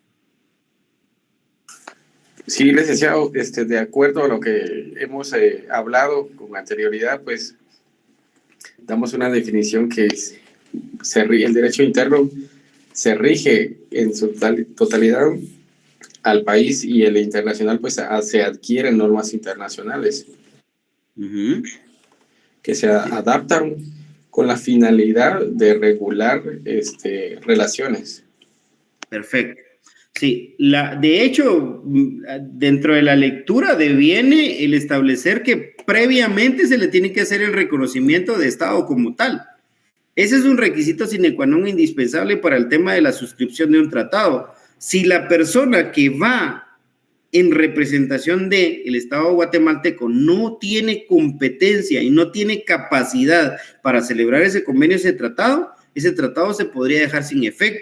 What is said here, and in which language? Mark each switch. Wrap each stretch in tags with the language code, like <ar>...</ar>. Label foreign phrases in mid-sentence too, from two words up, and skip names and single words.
<es>Sí, licenciado, de acuerdo a lo que hemos hablado con anterioridad, pues damos una definición que el derecho interno se rige en su totalidad al país y el internacional pues se adquieren normas internacionales que se adaptan con la finalidad de regular relaciones. Perfecto. Sí, de hecho, dentro de la lectura deviene el establecer que previamente se le tiene que hacer el reconocimiento de Estado como tal. Ese es un requisito</es> <la>sine qua non</la> <es>indispensable para el tema de la suscripción de un tratado. Si la persona que va en representación del Estado guatemalteco no tiene competencia y no tiene capacidad para celebrar ese convenio, ese tratado se podría dejar sin efecto.</es>